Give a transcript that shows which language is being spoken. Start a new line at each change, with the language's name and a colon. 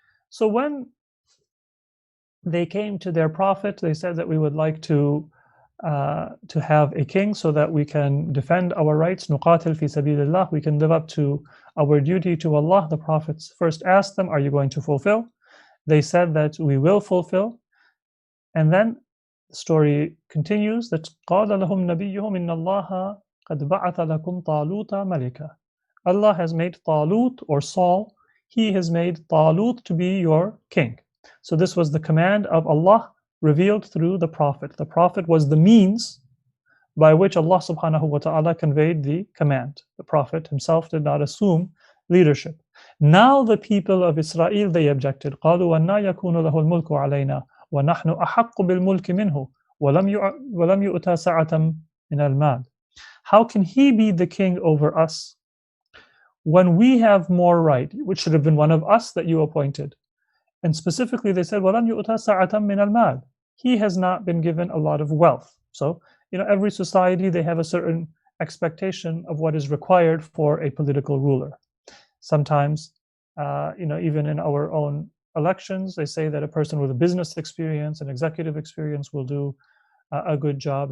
English: So when they came to their Prophet, they said that we would like to have a king so that we can defend our rights, nuqatil fi sabilillah, we can live up to our duty to Allah. The Prophets first asked them, are you going to fulfill? They said that we will fulfill. And then the story continues that
Arabic: قَالَ لَهُمْ نَبِيُّهُمْ إِنَّ اللَّهَ قَدْ بَعَثَ لَكُمْ طَالُوتَ مَلِكًا.
English: Allah has made Talut, or Saul, he has made Talut to be your king. So this was the command of Allah revealed through the Prophet. The Prophet was the means by which Allah subhanahu wa ta'ala conveyed the command. The Prophet himself did not assume leadership. Now the people of Israel, they objected.
Arabic: قَالُوا وَأَنَّا يَكُونُ لَهُ الْمُلْكُ عَلَيْنَا وَنَحْنُ أَحَقُّ بِالْمُلْكِ مِنْهُ وَلَمْ يُؤْتَ سَعَةً مِنَ الْمَالِ.
English: How can he be the king over us when we have more right, which should have been one of us that you appointed? And specifically they said,
Arabic: وَلَمْ يُؤْتَ سَعَةً مِنَ الْمَالِ.
English: He has not been given a lot of wealth. So, every society, they have a certain expectation of what is required for a political ruler. Sometimes, even in our own elections, they say that a person with a business experience and executive experience will do a good job.